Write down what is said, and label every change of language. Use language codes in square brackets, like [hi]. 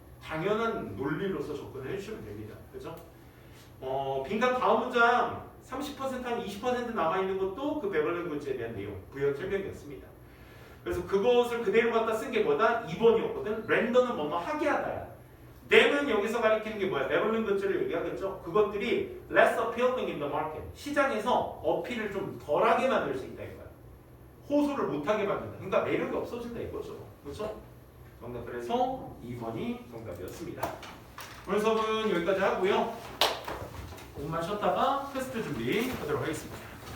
[ko] 당연한 논리로서 접근을 해주시면 됩니다. 그죠? 빈칸 다음 문장 30% 한 20% 남아있는 것도 그 베벌린 굿즈에 대한 내용, 부연 설명이었습니다. 그래서 그것을 그대로 갖다 쓴 게 뭐다? 2번이었거든. 렌더는 뭐뭐 하게 하다야. then은 여기서 가리키는 게 뭐야? 베벌린 굿즈를 얘기하겠죠. 그것들이 [en] less appealing in the market. [ko] 시장에서 어필을 좀 덜하게 만들 수 있다 이거야. 호소를 못하게 만든다. 그러니까 매력이 없어진다 이거죠. 그렇죠? 정답 그래서 2번이 정답이었습니다. 오늘 수업은 여기까지 하고요. 조금만 쉬었다가 테스트 준비하도록 하겠습니다.